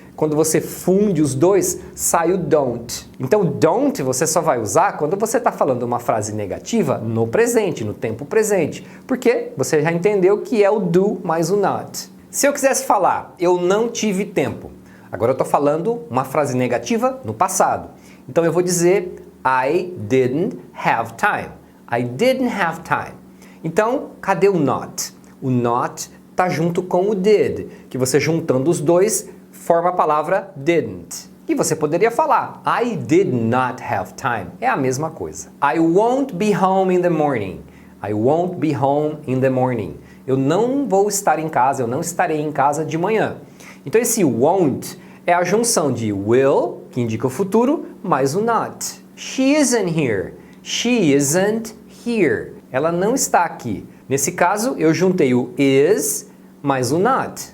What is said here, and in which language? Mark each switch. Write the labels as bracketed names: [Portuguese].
[Portuguese] Quando você funde os dois, sai o don't. Então o don't você só vai usar quando você está falando uma frase negativa no presente, no tempo presente. Porque você já entendeu que é o do mais o not. Se eu quisesse falar, eu não tive tempo. Agora eu estou falando uma frase negativa no passado. [English] Então eu vou dizer I didn't have time. I didn't have time. [Portuguese] Então, cadê o not? O not está junto com o did, que você juntando os dois forma a palavra didn't. E você poderia falar [English] I did not have time. [Portuguese] É a mesma coisa. [English] I won't be home in the morning. I won't be home in the morning. [Portuguese] Eu não vou estar em casa, eu não estarei em casa de manhã. Então esse won't é a junção de will, que indica o futuro, mais o not. [English] She isn't here. She isn't here. [Portuguese] Ela não está aqui. Nesse caso, eu juntei o is mais o not.